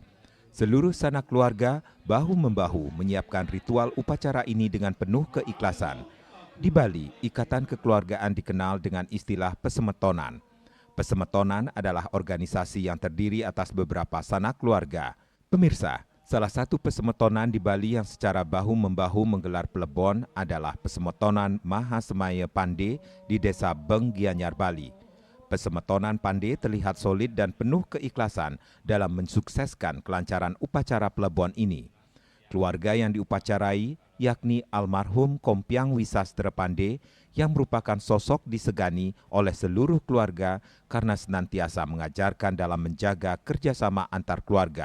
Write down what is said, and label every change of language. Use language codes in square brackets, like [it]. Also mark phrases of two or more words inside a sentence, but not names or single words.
[id] Seluruh sanak keluarga bahu-membahu menyiapkan ritual upacara ini dengan penuh keikhlasan. Di Bali, ikatan kekeluargaan dikenal dengan istilah pesemetonan. Pesemetonan adalah organisasi yang terdiri atas beberapa sanak keluarga. Pemirsa, salah satu pesemetonan di Bali yang secara bahu-membahu menggelar pelebon adalah Pesemetonan Mahasemaya Pande di Desa Beng, Gianyar, Bali. Pesemetonan Pande terlihat solid dan penuh keikhlasan dalam mensukseskan kelancaran upacara pelebon ini. Keluarga yang diupacarai yakni almarhum Kompiang Wisastra Pande yang merupakan sosok disegani oleh seluruh keluarga karena senantiasa mengajarkan dalam menjaga kerjasama antar keluarga.